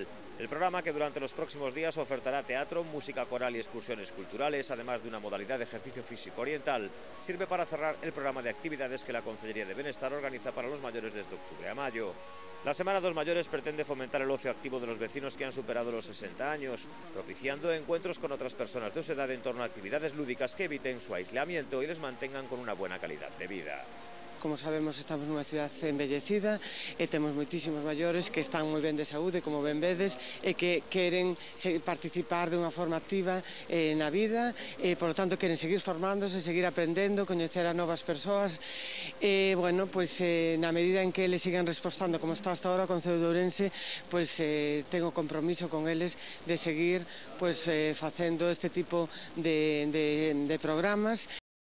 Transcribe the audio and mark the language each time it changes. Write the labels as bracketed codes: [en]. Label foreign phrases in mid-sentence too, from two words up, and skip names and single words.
[es] El programa, que durante los próximos días ofertará teatro, música coral y excursiones culturales, además de una modalidad de ejercicio físico oriental, sirve para cerrar el programa de actividades que la Concellería de Bienestar organiza para los mayores desde octubre a mayo. La Semana dos Mayores pretende fomentar el ocio activo de los vecinos que han superado los 60 años, propiciando encuentros con otras personas de su edad en torno a actividades lúdicas que eviten su aislamiento y les mantengan con una buena calidad de vida. [gl] Como sabemos, estamos nunha cidade envellecida e temos moitísimos maiores que están moi ben de saúde, como ben vedes, e que queren participar de unha forma activa na vida e, [es] por lo tanto, [gl] queren seguir formándose, seguir aprendendo, coñecer a novas persoas e, bueno, pois, na medida en que eles sigan respostando como está [es] hasta ahora [gl] o Concello de Ourense, pois, [es] tengo compromiso [gl] con eles de seguir pois, facendo este tipo de programas